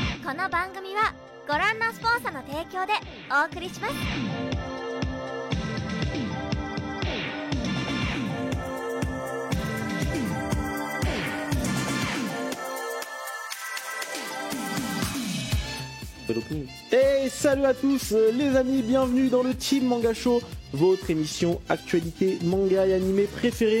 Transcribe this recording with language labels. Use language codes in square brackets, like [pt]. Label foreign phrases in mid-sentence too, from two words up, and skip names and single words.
[ja] この番組はご覧のスポンサーの提供でお送りします。 [fr] Et salut à tous les amis, bienvenue dans le Team Manga Show, votre émission actualité manga et animé préférée.